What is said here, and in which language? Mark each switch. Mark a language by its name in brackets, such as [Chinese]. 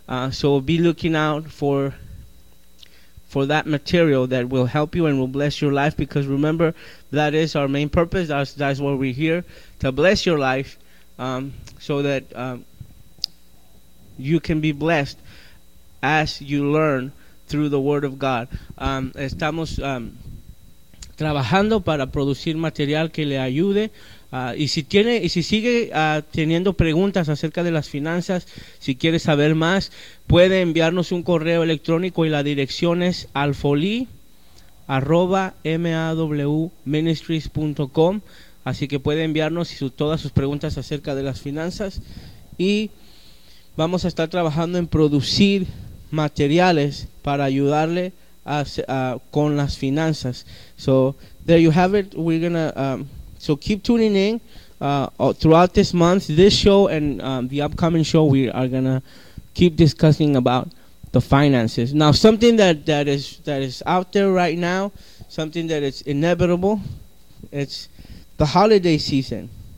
[English] So be looking out for that material that will help you and will bless your life, because remember, that is our main purpose. That's why we're here, to bless your life, so that you can be blessed as you learn through the Word of God. [Spanish] Estamos trabajando para producir material que le ayude. Y si sigue teniendo preguntas acerca de las finanzas, si quiere saber más, puede enviarnos un correo electrónico, y la dirección es alfolí@mawministries.com. Así que puede enviarnos todas sus preguntas acerca de las finanzas, y vamos a estar trabajando en producir materiales para ayudarle con las finanzas. [English] So there you have it. We're gonna So keep tuning in throughout this month. This show and the upcoming show, we are going to keep discussing about the finances. Now, something that is out there right now, something that is inevitable, it's the holiday season.